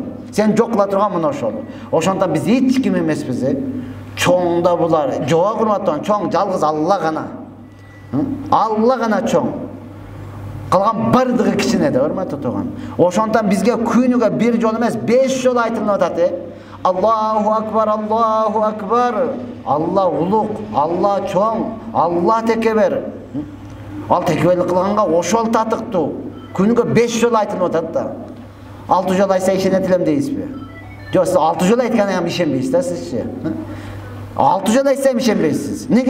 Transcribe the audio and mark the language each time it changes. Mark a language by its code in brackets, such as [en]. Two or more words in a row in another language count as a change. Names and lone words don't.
[ky] Сен жок кыла турган мына ошол. Ошондон биз эч ким эмеспиз. Чоң да булар. Жок урматтуу, чоң жалгыз Алла гана. Алла гана чоң. Калган бардыгы кичине да, урматтуу тууган. Ошондон бизге күнүгө 1 жол эмес, 5 жол айтылып атат. [ar] الله أكبر، الله أكبر. [ky] Алла улук, Алла чоң, Алла текебер. Ал текеберлик кылганга ошол татыктуу. Күнүгө 5 жол айтылып атат да. 6 жол айтса ишенет элем дейсизби? Жок, 6 жол айтканыңа ишенбейсиз да сизчи. 6 жол айтса ишенбейсиз. Неге?